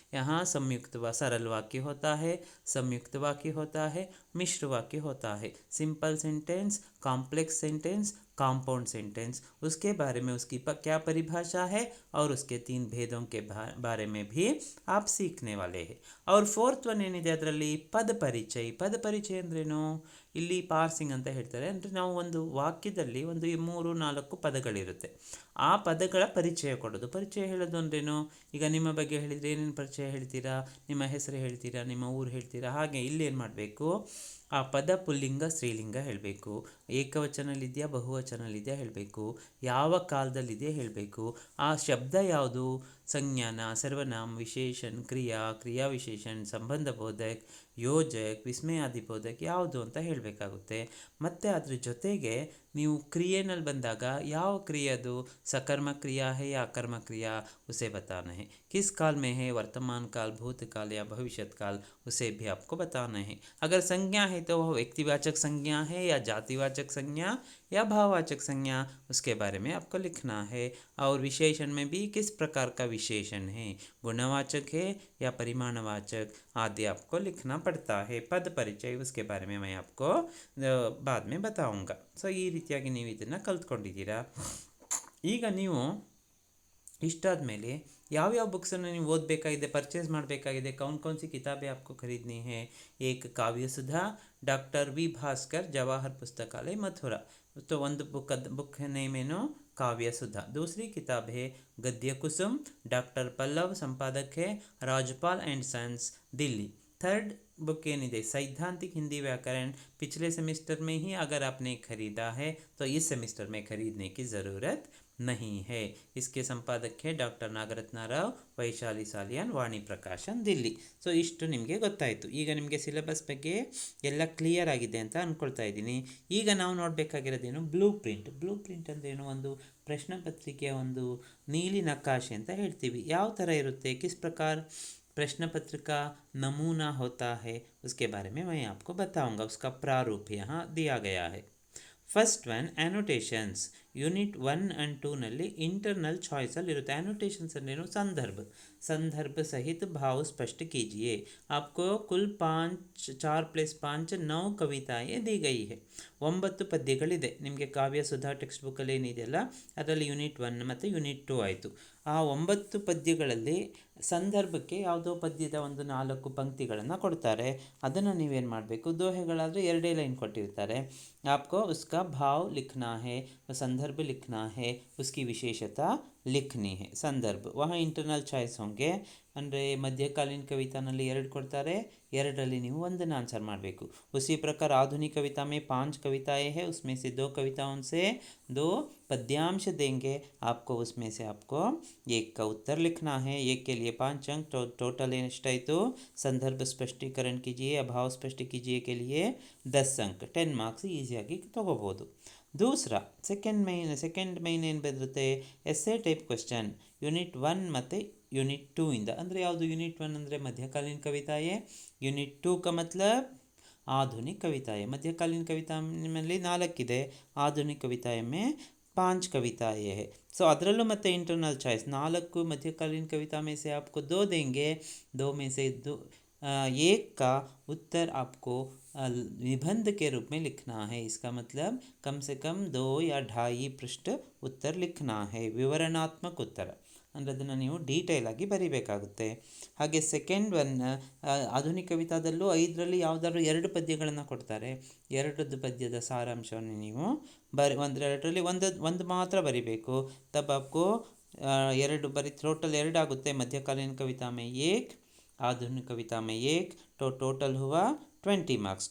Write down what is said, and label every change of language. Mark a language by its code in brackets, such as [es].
[hi] यहाँ संयुक्त व सरल वाक्य होता है, संयुक्त वाक्य होता है, मिश्र वाक्य होता है, simple sentence, complex sentence, compound sentence. उसके बारे में उसकी क्या परिभाषा है और उसके 3 भेदों के बारे में भी आप सीखने वाले हैं. और [kn] 4th वन ಏನಿದೆ ಅದರಲ್ಲಿ ಪದ ಪರಿಚಯ. ಪದ ಪರಿಚಯ ಅಂದ್ರೇನು, ಇಲ್ಲಿ ಪಾರ್ಸಿಂಗ್ ಅಂತ ಹೇಳ್ತಾರೆ. ಅಂದರೆ ನಾವು ಒಂದು ವಾಕ್ಯದಲ್ಲಿ ಒಂದು 3-4 ಪದಗಳಿರುತ್ತೆ, ಆ ಪದಗಳ ಪರಿಚಯ ಕೊಡೋದು. ಪರಿಚಯ ಹೇಳೋದು ಅಂದ್ರೇನು, ಈಗ ನಿಮ್ಮ ಬಗ್ಗೆ ಹೇಳಿದರೆ ಏನೇನು ಪರಿಚಯ ಹೇಳ್ತೀರಾ, ನಿಮ್ಮ ಹೆಸರು ಹೇಳ್ತೀರಾ, ನಿಮ್ಮ ಊರು ಹೇಳ್ತೀರಾ. ಹಾಗೆ ಇಲ್ಲಿ ಏನು ಮಾಡಬೇಕು, ಆ ಪದ ಪುಲ್ಲಿಂಗ ಸ್ತ್ರೀಲಿಂಗ ಹೇಳಬೇಕು, ಏಕವಚನಲ್ಲಿದೆಯಾ ಬಹುವಚನಲ್ಲಿದೆಯಾ ಹೇಳಬೇಕು, ಯಾವ ಕಾಲದಲ್ಲಿದೆಯಾ ಹೇಳಬೇಕು, ಆ ಶಬ್ದ ಯಾವುದು, ಸಂಜ್ಞಾನ, ಸರ್ವನಾಮ, ವಿಶೇಷಣ, ಕ್ರಿಯಾ ವಿಶೇಷಣ, ಸಂಬಂಧ ಬೋಧಕ, ಯೋಜಕ, ವಿಸ್ಮಯಾದಿ ಬೋಧಕ ಯಾವುದು ಅಂತ ಹೇಳಬೇಕಾಗುತ್ತೆ. ಮತ್ತು ಅದ್ರ ಜೊತೆಗೆ ನೀವು ಕ್ರಿಯೆನಲ್ಲಿ ಬಂದಾಗ ಯಾವ ಕ್ರಿಯೆ ಅದು, [hi] सकर्म क्रिया है या अकर्म क्रिया, उसे बताना है. किस काल में है, वर्तमान काल, भूतकाल या भविष्यत काल, उसे भी आपको बताना है. अगर संज्ञा है तो वह व्यक्तिवाचक संज्ञा है या जातिवाचक संज्ञा या भाववाचक संज्ञा, उसके बारे में आपको लिखना है. और विशेषण में भी किस प्रकार का विशेषण है, गुणवाचक है या परिमाणवाचक आदि आपको लिखना पड़ता है. पद परिचय उसके बारे में मैं आपको बाद में बताऊंगा. [kn] ಸೊ ಈ ರೀತಿಯಾಗಿ ನೀವು ಇದನ್ನು ಕಲ್ತ್ಕೊಂಡಿದ್ದೀರಾ. ಈಗ ನೀವು ಇಷ್ಟಾದ ಮೇಲೆ ಯಾವ್ಯಾವ ಬುಕ್ಸನ್ನು ನೀವು ಓದಬೇಕಾಗಿದೆ, ಪರ್ಚೇಸ್ ಮಾಡಬೇಕಾಗಿದೆ, [hi] कौन सी किताबें आपको खरीदनी है. एक काव्य सुधा, डॉक्टर वी भास्कर, जवाहर पुस्तकालय मथुरा. तो [kn] ಒಂದು [hi] बुक नेम [kn] ಏನು, [hi] काव्य सुधा. दूसरी किताब है गद्य कुसुम, डॉक्टर पल्लव, संपादक है Rajpal and sons, Delhi. Third book [kn] ಏನಿದೆ, [hi] सैद्धांतिक हिंदी व्याकरण. पिछले सेमेस्टर में ही अगर आपने खरीदा है तो इस सेमेस्टर में खरीदने की ज़रूरत नहीं है. इसके संपादक है डॉक्टर नागरत्न राव, वैशाली सालियान, वाणी प्रकाशन, दिल्ली. [kn] ಸೊ ಇಷ್ಟು ನಿಮಗೆ ಗೊತ್ತಾಯಿತು. ಈಗ ನಿಮಗೆ ಸಿಲೆಬಸ್ ಬಗ್ಗೆ ಎಲ್ಲ ಕ್ಲಿಯರ್ ಆಗಿದೆ ಅಂತ ಅಂದ್ಕೊಳ್ತಾ ಇದ್ದೀನಿ. ಈಗ ನಾವು ನೋಡಬೇಕಾಗಿರೋದೇನು, ಬ್ಲೂ ಪ್ರಿಂಟ್ ಅಂದ್ರೇನು, ಒಂದು ಪ್ರಶ್ನೆ ಪತ್ರಿಕೆಯ ಒಂದು ನೀಲಿ ನಕಾಶೆ ಅಂತ ಹೇಳ್ತೀವಿ. ಯಾವ ಥರ ಇರುತ್ತೆ, [hi] किस प्रकार प्रश्न पत्रिका नमूना होता है, उसके बारे में मैं आपको बताऊंगा. उसका प्रारूप यहाँ दिया गया है. First one annotations. Unit 1 and 2 ನಲ್ಲಿ इंटरनल चॉइस [kn] ಅಲ್ಲಿರುತ್ತೆ. [hi] एनोटेशंस अंद्रेनु, संदर्भ सहित भाव स्पष्ट कीजिए. आपको कुल 4+5 9 कविताएं दी गई है. [kn] 9 ಪದ್ಯಗಳಿದೆ ನಿಮಗೆ ಕಾವ್ಯ ಸುಧಾ ಟೆಕ್ಸ್ಟ್ ಬುಕ್ಕಲ್ಲಿ ಏನಿದೆಯಲ್ಲ ಅದರಲ್ಲಿ ಯೂನಿಟ್ 1 ಮತ್ತು ಯೂನಿಟ್ 2 ಆಯಿತು. ಆ 9 ಪದ್ಯಗಳಲ್ಲಿ ಸಂದರ್ಭಕ್ಕೆ ಯಾವುದೋ ಪದ್ಯದ ಒಂದು 4 ಪಂಕ್ತಿಗಳನ್ನು ಕೊಡ್ತಾರೆ. ಅದನ್ನು ನೀವೇನು ಮಾಡಬೇಕು, ದೋಹೆಗಳಾದರೆ 2 ಲೈನ್ ಕೊಟ್ಟಿರ್ತಾರೆ. [hi] आपको उसका भाव लिखना है, संदर्भ लिखना है, उसकी विशेषता लिखनी है. संदर्भ वहाँ इंटरनल चॉइस होंगे. [kn] ಅಂದರೆ ಮಧ್ಯಕಾಲೀನ ಕವಿತಾನಲ್ಲಿ 2 ಕೊಡ್ತಾರೆ, 2ರಲ್ಲಿ ನೀವು ಒಂದನ್ನು ಆನ್ಸರ್ ಮಾಡಬೇಕು. [hi] उसी प्रकार आधुनिक कविता में 5 कविताएं हैं, उसमें से 2 कविताओं से 2 पद्यांश देंगे आपको. उसमें से आपको एक का उत्तर लिखना है. एक के लिए 5 अंक. टोटल एष्टाಯಿತು, संदर्भ स्पष्टीकरण कीजिए, अभाव स्पष्ट कीजिए के लिए 10 अंक, 10 ಮಾರ್ಕ್ಸ್ [kn] ಈಸಿಯಾಗಿ ತಗೋಬೋದು. [hi] दूसरा [kn] ಸೆಕೆಂಡ್ ಮೈನ್ ಏನು ಬರುತ್ತೆ, ಎಸ್ಸೆ ಟೈಪ್ ಕ್ವೆಶ್ಚನ್. ಯೂನಿಟ್ 1 ಮತ್ತು यूनिट 2 ಇಂದ. ಅಂದರೆ ಯಾವುದು, [hi] यूनिट 1 ಅಂದರೆ मध्यकालीन कविताएं, यूनिट 2 का मतलब आधुनिक कविताएं. मध्यकालीन कविता में 4 ಇದೆ, आधुनिक कविताएं में 5 कविताएँ है। सो [kn] ಅದರಲ್ಲೂ ಮತ್ತೆ [hi] इंटरनल चॉइस 4 मध्यकालीन कविता में से आपको 2 देंगे, 2 में से 2 एक का उत्तर आपको निबंध के रूप में लिखना है। इसका मतलब कम से कम 2 या 2.5 पृष्ठ उत्तर लिखना है, विवರಣಾತ್ಮಕ उत्तर [kn] ಅಂದರೆ ಅದನ್ನು ನೀವು ಡೀಟೇಲ್ ಆಗಿ ಬರಿಬೇಕಾಗುತ್ತೆ। ಹಾಗೆ ಸೆಕೆಂಡ್ ಒನ್ ಆಧುನಿಕ ಕವಿತಾದಲ್ಲೂ 5ರಲ್ಲಿ ಯಾವುದಾದ್ರು 2 ಪದ್ಯಗಳನ್ನು ಕೊಡ್ತಾರೆ, 2 ಪದ್ಯದ ಸಾರಾಂಶವನ್ನು ನೀವು ಒಂದರಲ್ಲಿ ಒಂದು ಮಾತ್ರ ಬರಿಬೇಕು। ತಬ್ [hi] आपको [kn] 2 ಬರಿ ಟೋಟಲ್ 2 ಆಗುತ್ತೆ। [hi] मध्यकालीन कविता में 1, आधुनिक कविता में 1, तो टोटल हुआ 20 मार्क्स।